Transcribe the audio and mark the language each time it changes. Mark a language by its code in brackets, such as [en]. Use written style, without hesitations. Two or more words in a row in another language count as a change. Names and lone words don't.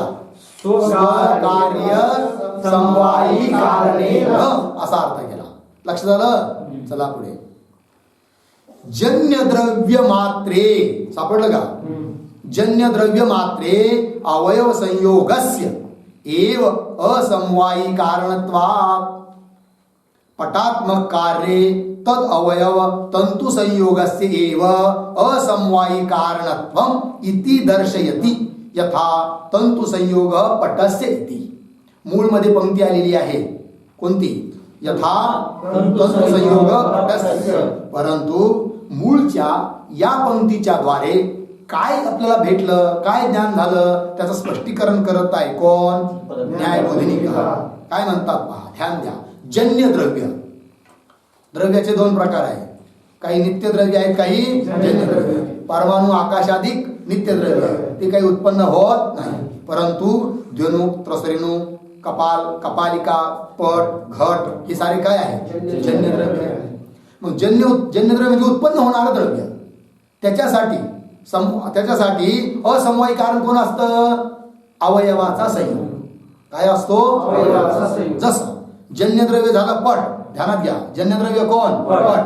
[sa] स्वकार्य समवायी कारणेन [mr] असा अर्थ केला. लक्षात आलं? चला पुढे. [sa] जन्य द्रव्य मात्रे. [mr] सापडलं का? [sa] जन्य द्रव्य मात्रे अवयव संयोगस्य एव असमवायी कारणत्वात् पटात्मक कार्ये तद अवयव तंतु संयोगस्य एव असमवायी कारणत्वम इति दर्शयति यथा तंतु संयोग पटस्य इति. [mr] मूळ मध्ये पंक्ती आलेली आहे. कोणती? [sa] यथा तंतु संयोग पटस्य. [mr] परंतु मूळच्या या पंक्तीच्या द्वारे काय आपल्याला भेटलं, काय ज्ञान झालं त्याचं स्पष्टीकरण करत आहे कोण? न्यायबोधिनी. काय म्हणतात पहा, ध्यान द्या. [sa] जन्य द्रव्य. [mr] द्रव्याचे दोन प्रकार आहेत. काही नित्य द्रव्य आहेत, काही जन्य द्रव्य. परमाणु आकाशाधिक नित्य द्रव्य ते काही उत्पन्न होत नाही. परंतु द्वनु त्रसरेणु कपाल कपालिका पट घट हे सारे काय आहे? जन्य द्रव्य. मग जन्य द्रव्य म्हणजे उत्पन्न होणारं द्रव्य. त्याच्यासाठी असमवायी कारण कोण असतं? अवयवाचा संयोग. काय असतो? अवयवाचा संयोग. जसं जन्यद्रव्य झालं पट. ध्यानात घ्या. जन्यद्रव्य कोण? पट.